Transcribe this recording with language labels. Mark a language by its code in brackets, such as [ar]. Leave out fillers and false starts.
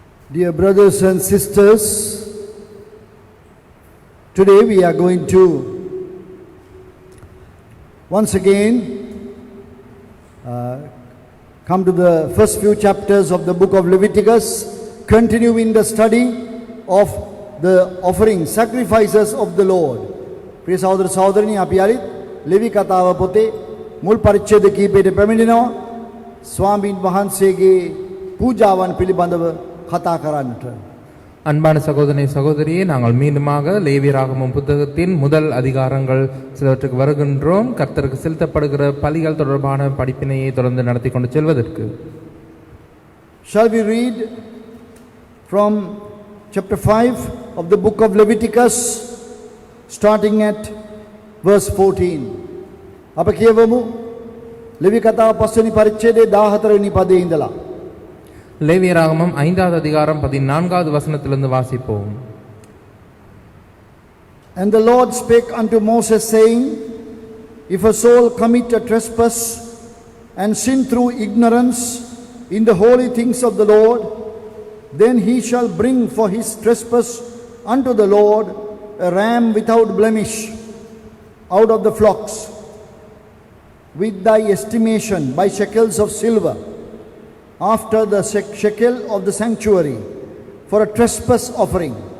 [en] Dear brothers and sisters, today we are going to once again come to the first few chapters of the book of Leviticus, continuing the study of the offering, sacrifices of the Lord. [si] ප්‍රිය සහෝදර සහෝදරනි, අපි අරිත් ලෙවි කතාව පොතේ මුල් පරිච්ඡේද කීපයට පැමිණෙනවා ස්වාමීන් වහන්සේගේ පූජාවන් පිළිබඳව කතා කරන්නට. [ta] அன்பான சகோதரனே சகோதரியே, நாங்கள் மீண்டுமாக லேவியராகமம் புத்தகத்தின் முதல் அதிகாரங்கள் சிலவற்றுக்கு வருகின்றோம். கர்த்தருக்கு செலுத்தப்படுகிற பலிகள் தொடர்பான படிப்பினையை தொடர்ந்து நடத்தி கொண்டு செல்வதற்கு. [en] Shall we read from chapter 5 of the book of Leviticus, starting at verse 14. [si] අප කියවමු ලෙවි කතාව 5 වෙනි පරිච්ඡේදයේ 14 වෙනි පදයේ ඉඳලා. [ta] லேவியராகமம் 5வது அதிகாரம் 14வது வசனத்திலிருந்து வாசிப்போம். [en] And the Lord spake unto Moses, saying, If a soul commit a trespass and sin through ignorance in the holy things of the Lord, then he shall bring for his trespass unto the Lord a ram without blemish out of the flocks, with thy estimation by shekels of silver, after the shekel of the sanctuary, for a trespass offering.